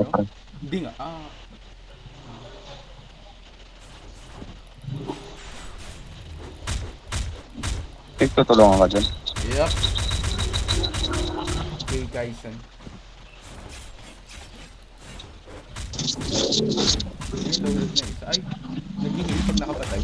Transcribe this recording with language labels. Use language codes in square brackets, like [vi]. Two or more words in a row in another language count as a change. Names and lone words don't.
[tl] Hindi nga. Tutulungan ka dyan. Yep. Okay, Kaisen. Ay, loaded na isa. Ay, nag-heal pag nakapatay.